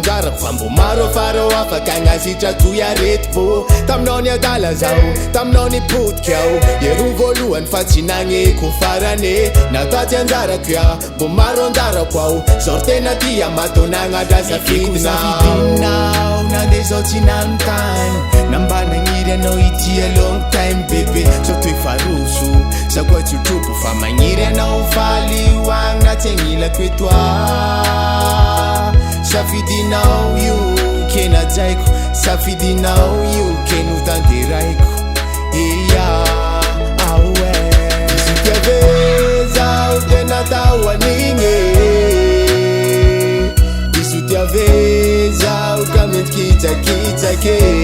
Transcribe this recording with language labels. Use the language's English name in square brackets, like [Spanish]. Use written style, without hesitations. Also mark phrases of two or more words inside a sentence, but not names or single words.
[Malagasy] anjarako fa mbo maro afara afaka agnasitra toy areti-pô taminao ny adala zao taminao ny potika ao ero voalohany fa tsy nagneko farane nataty anjarako ia mbo maro anjarako ao zao tena tia matonagna safidinao na de zao tsy nanontany namba nagniry anao ity [English] a long time [Malagasy] bebe zao toe faroso sa koa tsy trobo fa magniry anao faly hoagny na tsy agnilako etoa safidinao io kena jaiko safidinao io keno tanteraiko iya aoe diso tiave zao tena tao anigny diso tiave zao ka mentikitsakitsake